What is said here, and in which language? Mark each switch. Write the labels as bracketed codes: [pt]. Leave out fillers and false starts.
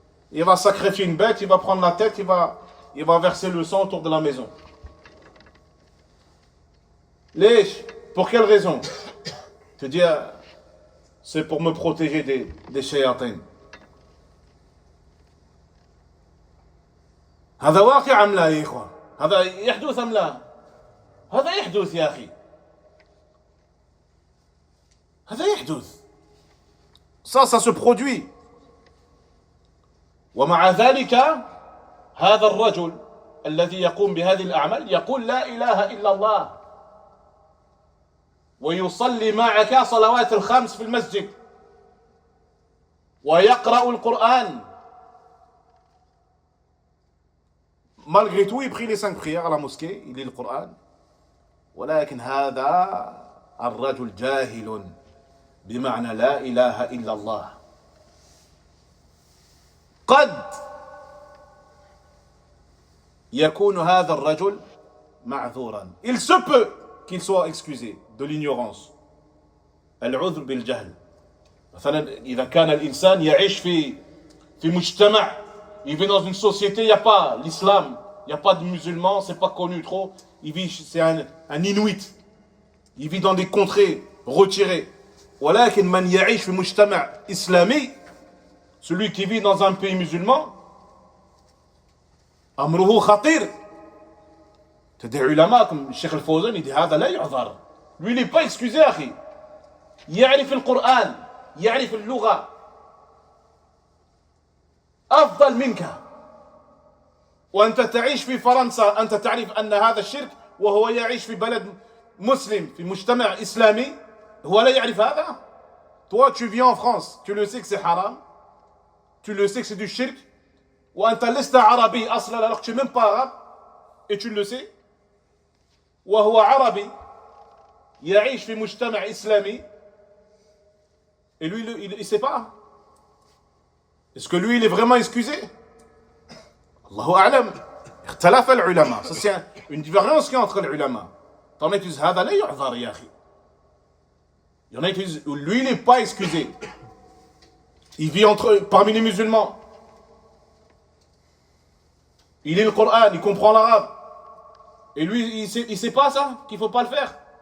[fr] Il va sacrifier une bête, il va prendre la tête, il va verser le sang autour de la maison. Pour quelle raison? Tu dis, c'est pour me protéger des shayatins. [ar] هذا واقع أم لا يا إخوة؟ هذا يحدث أم لا؟ هذا يحدث يا أخي. هذا يحدث. [fr] Ça se produit. [ar] ومع ذلك هذا الرجل الذي يقوم بهذه الأعمال يقول لا إله إلا الله ويصلي معك صلوات الخمس في المسجد ويقرأ القرآن. [fr] Malgré tout, il prie les 5 prières à la mosquée, il lit le Coran. [ar] ولكن هذا الرجل جاهل بمعنى لا إله إلا الله. قد يكون هذا الرجل معذورا. [fr] Il se peut qu'il soit excusé de l'ignorance. [ar] العذر بالجهل. مثلا إذا كان الإنسان يعيش في مجتمع, [fr] il vit dans une société, il n'y a pas l'islam, il n'y a pas de musulmans, c'est pas connu trop. Il vit, c'est un Inuit. Il vit dans des contrées retirées. [ar] ولكن من يعيش في مجتمع إسلامي, [fr] celui qui vit dans un pays musulman, [ar] أمره خطير. [fr] des ulama comme Cheikh Al-Fawzan, il dit [ar] هذا لا يعذر. [fr] Lui, il n'est pas excusé, [ar] أخي. يعرف القرآن, يعرف اللغة أفضل منك. وأنت تعيش في فرنسا, أنت تعرف أن هذا الشرك, وهو يعيش في بلد مسلم, في مجتمع إسلامي, هو لا يعرف هذا. [fr] Toi, tu vis en France, tu le sais que c'est haram, tu le sais que c'est du shirk, [ar] وأنت لست عربي أصلا, [fr] alors que tu n'es même pas arabe, et tu le sais. [ar] وهو عربي يعيش في مجتمع إسلامي, [fr] et lui, il ne sait pas. Est-ce que lui, il est vraiment excusé? [ar] Allahu a'lam. اختلف العلماء. [fr] Ça, c'est une divergence qui est entre les ulama. T'en as qui disent, [ar] هذا لا يعذر يا أخي. [fr] Il y en a qui disent, lui, il n'est pas excusé. Il vit parmi les musulmans. Il lit le Coran, il comprend l'arabe. Et lui, il sait pas ça, qu'il ne faut pas le faire.